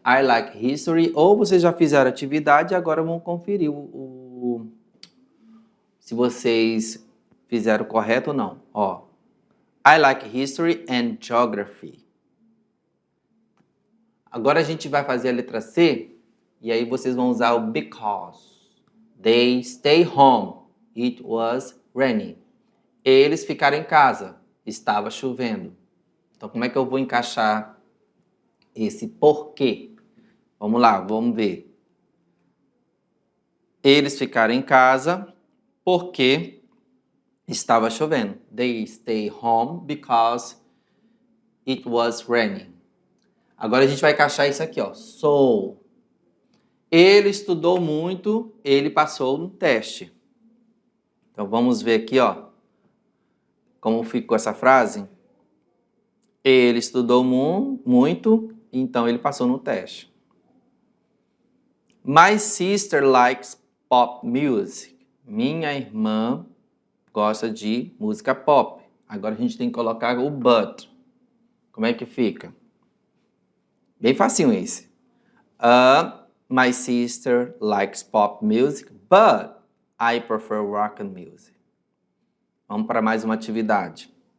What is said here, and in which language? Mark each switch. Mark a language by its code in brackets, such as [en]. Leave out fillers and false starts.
[en] I like history. [pt] Ou vocês já fizeram a atividade e agora vão conferir se vocês fizeram correto ou não. [en] Ó, I like history and geography. [pt] Agora a gente vai fazer a letra C e aí vocês vão usar o because. [en] They stay home. It was raining. [pt] Eles ficaram em casa. Estava chovendo. Então, como é que eu vou encaixar esse porquê? Vamos lá, vamos ver. Eles ficaram em casa porque estava chovendo. [en] They stay home because it was raining. [pt] Agora a gente vai encaixar isso aqui, ó. So. Ele estudou muito, ele passou no teste. Então vamos ver aqui, ó, como ficou essa frase. Ele estudou muito, então ele passou no teste. [en] My sister likes pop music. [pt] Minha irmã gosta de música pop. Agora a gente tem que colocar o but. Como é que fica? Bem facinho esse. [en] My sister likes pop music, but I prefer rock and music. [pt] Vamos para mais uma atividade.